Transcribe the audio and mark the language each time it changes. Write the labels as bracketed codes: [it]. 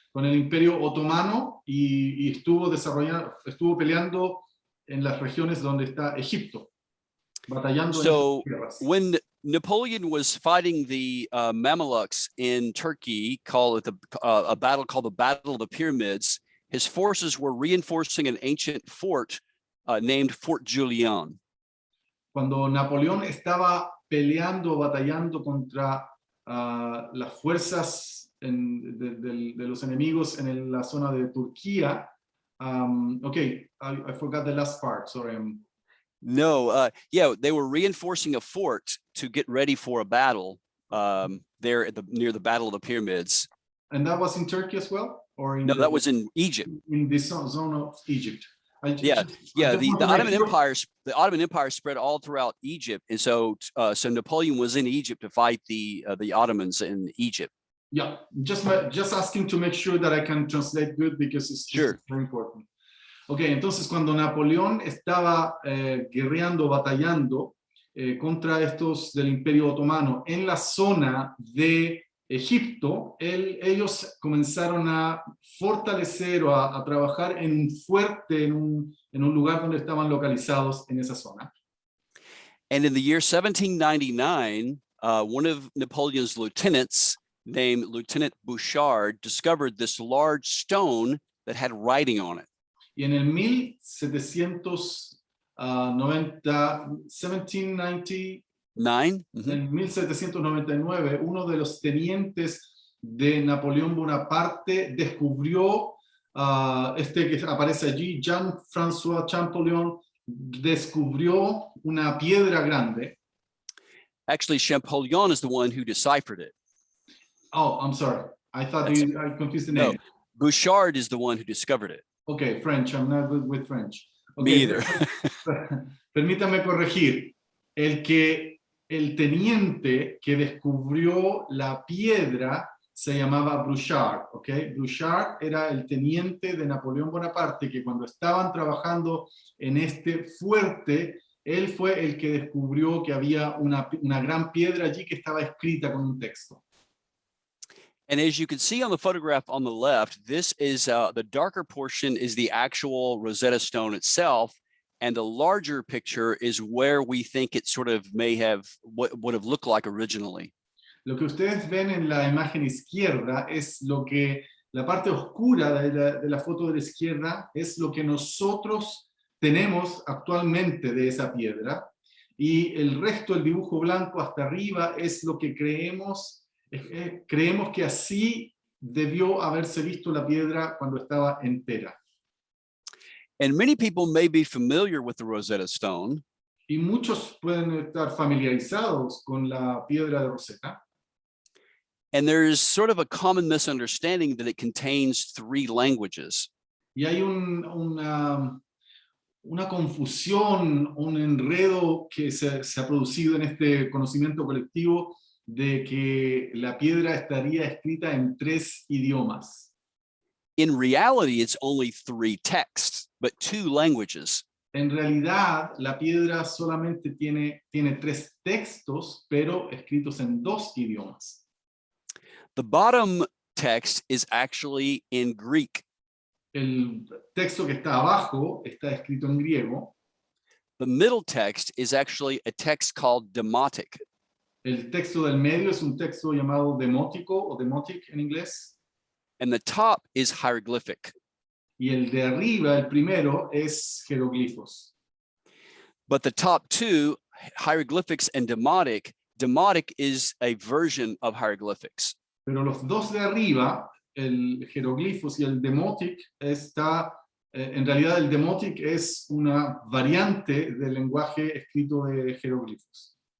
[es] Con el imperio otomano, y estuvo peleando en las regiones donde está Egipto. [en] So when Napoleon was fighting the Mamelukes in Turkey, called a battle called the Battle of the Pyramids, his forces were reinforcing an ancient fort named Fort Julian. [es] Cuando Napoleón estaba batallando contra las fuerzas de los enemigos en la zona de Turquía. [en] Okay, I forgot the last part, sorry. No, yeah, they were reinforcing a fort to get ready for a battle there near the Battle of the Pyramids. And that was in Turkey as well? No, that was in Egypt. In this zone of Egypt. The Ottoman Empire spread all throughout Egypt, and so Napoleon was in Egypt to fight the Ottomans in Egypt. Yeah, just asking to make sure that I can translate good, because it's very important. [es] Okay, entonces cuando Napoleón estaba guerreando, batallando contra estos del Imperio Otomano en la zona de Egipto, ellos comenzaron a fortalecer o a trabajar en un fuerte, en un lugar donde estaban localizados en esa zona. [en] And in the year 1799, one of Napoleon's lieutenants, named Lieutenant Bouchard, discovered this large stone that had writing on it. [es] Y en el 1799, uno de los tenientes de Napoleón Bonaparte descubrió que aparece allí, Jean-François Champollion, descubrió una piedra grande. [en] Actually, Champollion is the one who deciphered it. Oh, I'm sorry. I thought I confused the No, name. Bouchard is the one who discovered it. Okay, French. I'm not good with French. Okay, Me either. [es] Permítame corregir. El teniente que descubrió la piedra se llamaba Bouchard, ¿ok? Bouchard era el teniente de Napoleón Bonaparte que cuando estaban trabajando en este fuerte, él fue el que descubrió que había una gran piedra allí que estaba escrita con un texto. [en] And as you can see on the photograph on the left, this is the darker portion is the actual Rosetta Stone itself. And the larger picture is where we think it sort of may have what would have looked like originally. [es] Lo que ustedes ven en la imagen izquierda es lo que la parte oscura de la foto de la izquierda es lo que nosotros tenemos actualmente de esa piedra y el resto, el dibujo blanco hasta arriba, es lo que creemos que así debió haberse visto la piedra cuando estaba entera. [en] And many people may be familiar with the Rosetta Stone. [es] Y muchos pueden estar familiarizados con la piedra de Rosetta. [en] And there's sort of a common misunderstanding that it contains 3 languages. [es] Y hay una confusión, un enredo que se ha producido en este conocimiento colectivo de que la piedra estaría escrita en 3 idiomas. [en] In reality, it's only 3 texts, but 2 languages. [es] En realidad, la piedra solamente tiene 3 textos, pero escritos en 2 idiomas. [en] The bottom text is actually in Greek. [es] El texto que está abajo está escrito en griego. [en] The middle text is actually a text called demotic. [es] El texto del medio es un texto llamado demótico o demotic en inglés. [en] And the top is hieroglyphic. [es] Y el de arriba, el primero, es jeroglifos. [en] But the top 2, hieroglyphics and demotic is a version of hieroglyphics. [es] Pero los dos de arriba, el jeroglifos y el demotic, en realidad el demotic es una variante del lenguaje escrito de jeroglifos.